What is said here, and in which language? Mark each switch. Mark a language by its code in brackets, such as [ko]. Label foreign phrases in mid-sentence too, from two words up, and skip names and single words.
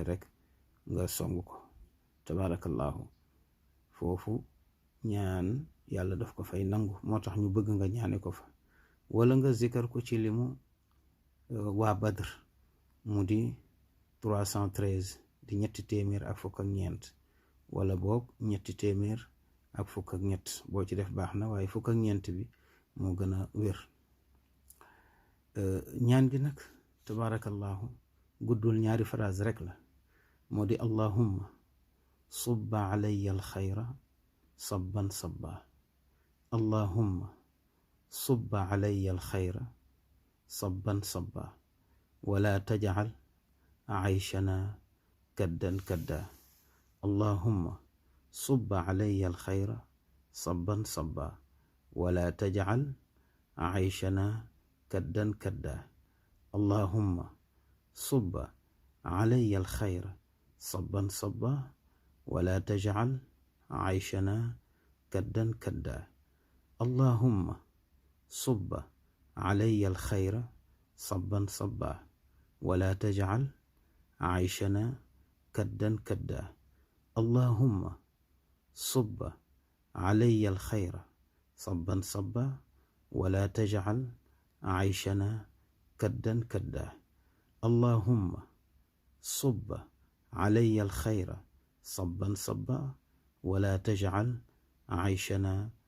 [wo] rek nga song ko tabarakallahu foofu ñaan yàlla daf ko fay nangu moo tax ñu bëgg nga ñaane ko fa wala nga zikar ko ci limu waa Badr mu di 313 di ñetti téeméer ak fukk ak ñeent wala boog ñetti téeméer ak fukk ak ñett boo ci def baax na waaye fukk ak ñeent bi moo gën a wér ñaan gi nag tabarakallahu guddul ñaari phrase rek la moo di [ar] اللهم صب علي الخير صبا صبا اللهم صب علي الخير صبا صبا ولا تجعل عيشنا كدا كدا اللهم صب علي الخير صبا صبا ولا تجعل عيشنا كدا كدا اللهم صب علي الخير صبا صبا ولا تجعل عيشنا كدا كدا اللهم صب علي الخير صبا صبا ولا تجعل عيشنا كدا كدا اللهم صب علي الخير صبا صبا ولا تجعل عيشنا كدا كدا اللهم صب علي الخير صبا صبا ولا تجعل عيشنا